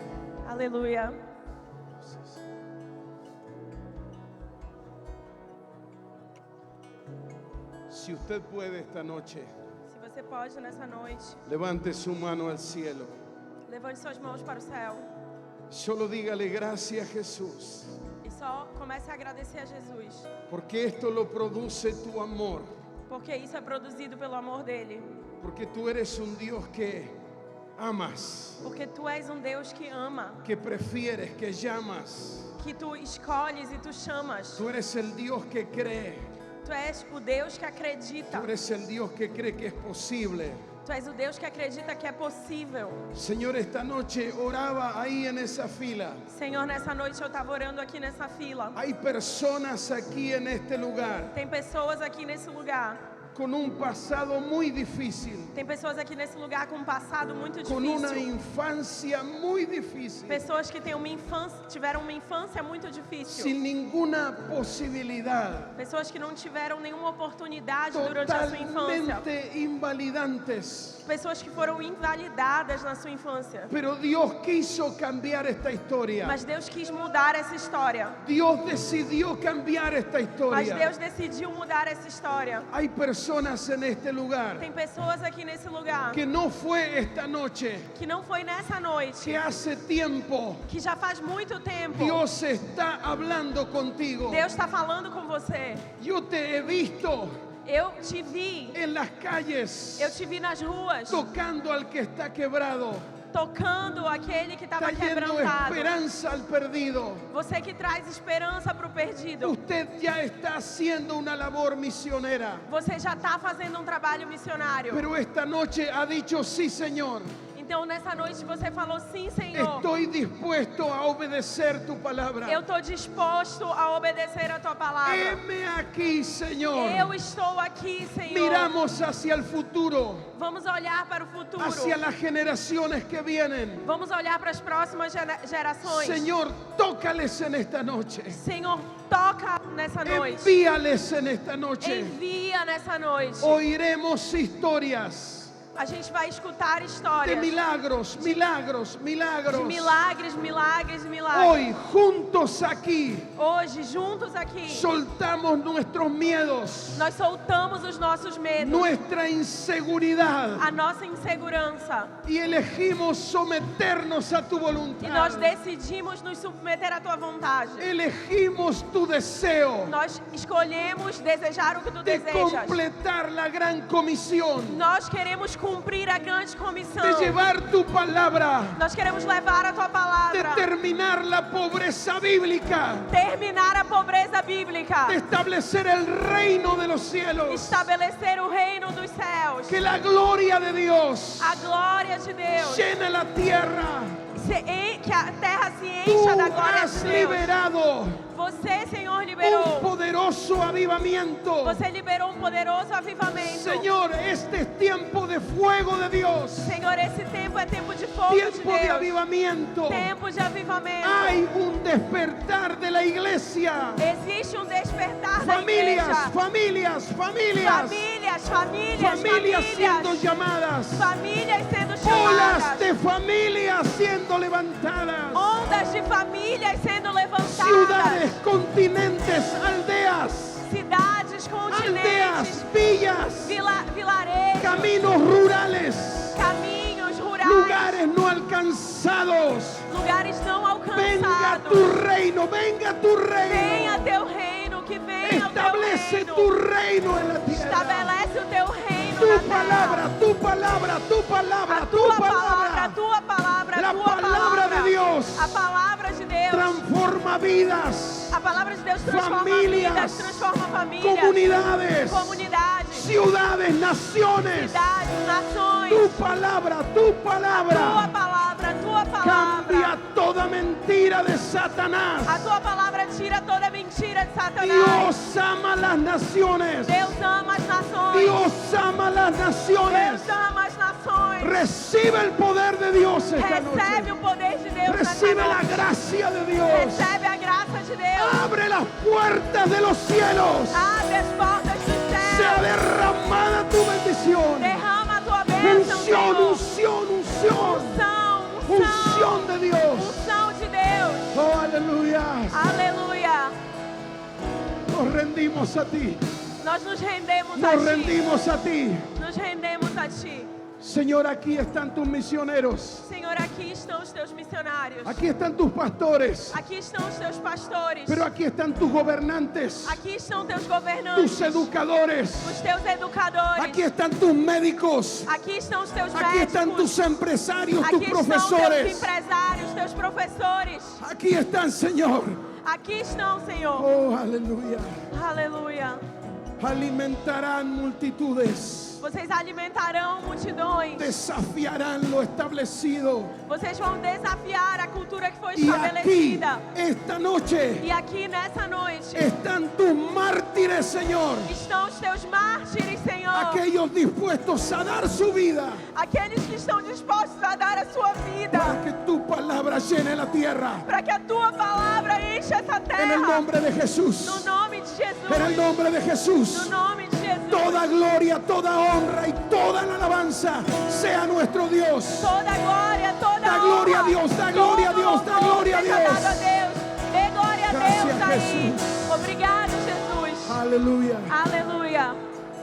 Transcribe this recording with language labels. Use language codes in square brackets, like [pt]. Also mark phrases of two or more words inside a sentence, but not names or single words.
[es] Aleluia. Si usted puede esta noche, [pt] Se você pode nessa noite, [es] levante su mano al cielo. [pt] levante suas mãos para o céu [es] Solo dígale gracias, Jesús, [pt] e só comece a agradecer a Jesus, [es] porque esto lo produce tu amor, [pt] porque isso é produzido pelo amor dele, [es] porque tú eres un Dios que amas, [pt] porque tu és um Deus que ama, [es] que prefieres, que llamas. [pt] que tu escolhes e tu chamas. [es] Tú eres el Dios que cree, [pt] Tu és o Deus que acredita. [es] tú eres el Dios que cree que es posible. [pt] Tu és o Deus que acredita que é possível. [es] Señor, esta noche oraba ahí en esa fila. [pt] Senhor, nessa noite eu estava orando aqui nessa fila. [es] Hay personas aquí en este lugar [pt] Tem pessoas aqui nesse lugar. [es] con un pasado muy difícil, [pt] Tem pessoas aqui nesse lugar com um passado muito [es] con una [pt] difícil. [es] infancia muy difícil, [pt] Pessoas que têm tiveram uma infância muito difícil. [es] sin ninguna posibilidad, [pt] Pessoas que não tiveram nenhuma oportunidade durante a sua infância. [es] totalmente invalidantes. [pt] Pessoas que foram invalidadas na sua infância. [es] Pero Dios quiso cambiar esta historia. [pt] Mas Deus quis mudar essa história. [es] Dios decidió cambiar esta [pt] Mas [es] historia. [pt] Deus decidiu mudar essa história. [es] Hay personas en este lugar [pt] Tem pessoas aqui nesse lugar [es] que no fue esta noche, [pt] que não foi nessa noite, [es] que hace tiempo [pt] que já faz muito tempo. [es] Dios está hablando contigo. [pt] Deus está falando com você. [es] Yo te he visto [pt] Eu te vi. [es] en las calles [pt] Eu te vi nas ruas, [es] tocando al que está quebrado, [pt] tocando aquele que estava [es] trayendo [pt] quebrantado. [es] esperanza al perdido. [pt] Você que traz esperança para o perdido. [es] Usted ya está haciendo una labor misionera, [pt] Você já está fazendo um trabalho missionário. [es] pero esta noche ha dicho: sí, Señor, [pt] Então nessa noite você falou sim, Senhor. [es] estoy dispuesto a obedecer tu palabra. [pt] Eu estou disposto a obedecer a tua palavra. [es] Heme aquí, Señor. [pt] Eu estou aqui, Senhor. [es] Miramos hacia el futuro, [pt] Vamos olhar para o futuro. [es] hacia las generaciones que vienen. [pt] Vamos olhar para as próximas gerações. [es] Señor, tócales en esta noche. [pt] Senhor, toca nessa noite. [es] Envíales en esta noche. [pt] Envia nessa noite. [es] Oiremos historias [pt] A gente vai escutar [es] de [pt] histórias [es] milagros, milagros, [pt] de [es] milagros. [pt] milagres, milagres, milagres. [es] Hoy, juntos aquí, [pt] Hoje, juntos aqui, [es] soltamos nuestros miedos, [pt] nós soltamos os nossos medos, [es] nuestra inseguridad [pt] a nossa insegurança. [es] y elegimos someternos a tu [pt] E nós [es] voluntad. [pt] decidimos nos submeter à tua vontade. [es] Elegimos tu deseo [pt] Nós escolhemos desejar o que tu [es] de [pt] desejas. [es] completar la gran comisión. [pt] Nós queremos cumprir a grande comissão. [es] de llevar tu palabra, [pt] Nós queremos levar a tua [es] de [pt] palavra, [es] terminar la pobreza bíblica, [pt] terminar a pobreza bíblica, [es] de establecer el reino de los cielos. [pt] estabelecer o reino dos céus. [es] Que la gloria de Dios [pt] A glória de Deus, [es] llene la tierra. [pt] que a terra se [es] Tú [pt] encha da glória [es] has [pt] de Deus. [es] liberado [pt] Você, Senhor, [es] un [pt] liberou. [es] poderoso avivamiento. [pt] Você liberou poderoso avivamento. [es] Señor, este es tiempo de fuego de Dios, [pt] Senhor, esse tempo é tempo de fogo de [es] tiempo de [pt] Deus. [es] avivamiento. [pt] Tempo de avivamento. [es] Hay un despertar de la iglesia. [pt] Existe despertar da [es] Familias, [pt] igreja. [es] familias, familias, familias siendo llamadas. [pt] Famílias sendo [es] Olas [pt] chamadas. [es] de familias siendo levantadas. [pt] Ondas de famílias sendo levantadas. [es] Ciudades, continentes, aldeas, [pt] Cidades, [es] aldeas, [pt] continentes, [es] villas, [pt] vilarejos, [es] caminos rurales, [pt] caminhos rurais, [es] lugares no alcanzados. [pt] lugares não [es] Venga [pt] alcançados. [es] tu reino, venga tu reino. [pt] Venha teu reino, que venha o teu [es] Establece [pt] reino. [es] tu reino en la tierra. [pt] Estabelece o teu reino [es] Tu [pt] na terra. [es] palabra, tu palabra, tu palabra, [pt] A [es] tu [pt] tua palavra, a [es] palabra. [pt] tua palavra, a [es] La [pt] tua [es] palabra [pt] palavra. [es] de Dios [pt] A palavra de Deus. [es] transforma vidas, [pt] A palavra de Deus transforma Famílias, vidas, transforma famílias, [es] comunidades, [pt] comunidades, [es] ciudades, naciones. [pt] cidades, nações. [es] Tu palabra, tu [pt] Tua [es] palabra [pt] palavra, a tua [es] cambia [pt] palavra. [es] toda mentira de Satanás. [pt] A tua palavra tira toda mentira de Satanás. [es] Dios ama las naciones. [pt] Deus ama as nações. [es] Dios ama las naciones. [pt] Deus ama as nações. [es] Recibe el poder de Dios esta [pt] Recebe [es] noche. [pt] o poder de Deus [es] Recibe [pt] nesta [es] la [pt] noite. [es] gracia de Dios. [pt] Recebe a graça de Deus. [es] Abre las puertas de los cielos. [pt] Abre as portas do [es] Sea [pt] céu. [es] derramada tu bendición. [pt] Derrama a tua bênção, [es] Unción, [pt] Senhor. [es] unción, unción. [pt] Unção, [es] Unción de Dios. [pt] unção de Deus. [es] Oh, aleluya. [pt] Aleluia. [es] Nos rendimos a ti. [pt] Nós nos rendemos a [es] Nos [pt] Ti. [es] rendimos a ti. [pt] Nos rendemos a Ti. [es] Señor, aquí están tus misioneros. [pt] Senhor, aqui estão os Teus missionários. [es] Aquí están tus pastores. [pt] Aqui estão os Teus pastores. [es] Pero aquí están tus gobernantes. [pt] Aqui estão Teus governantes. [es] Tus educadores. [pt] Os Teus educadores. [es] Aquí están tus médicos. [pt] Aqui estão os Teus [es] Aquí están [pt] médicos. [es] tus empresarios, tus [pt] Aqui estão Teus [es] profesores. [pt] empresários, Teus professores. [es] Aquí están, Señor. [pt] Aqui estão, Senhor. [es] Oh, aleluya. [pt] Aleluia. [es] Alimentarán multitudes. [pt] Vocês alimentarão multidões. [es] Desafiarán lo establecido. [pt] Vocês vão desafiar a cultura que foi [es] Y aquí, [pt] estabelecida. [es] esta noche, [pt] E aqui nessa noite [es] están tus mártires, Señor. [pt] estão os Teus mártires, Senhor. [es] Aquellos dispuestos a dar su vida [pt] Aqueles que estão dispostos a dar a sua vida. [es] para que tu palabra llene la tierra. [pt] Para que a Tua palavra encha essa terra. [es] En el nombre de Jesús. [pt] No nome de Jesus. [es] En el nombre de Jesús. [pt] No nome de Jesus. [es] Toda gloria, toda honra y toda la alabanza sea nuestro Dios. [pt] Toda glória, toda [es] Da [pt] honra. [es] gloria a Dios, da gloria a [pt] todo [es] Dios, da [pt] louvor [es] gloria a [pt] seja [es] Dios. [pt] dado a Deus. Dê glória a [es] Gracias, [pt] Deus aí. [es] Jesus. [pt] Obrigado, Jesus. [es] Aleluya. [pt] Aleluia.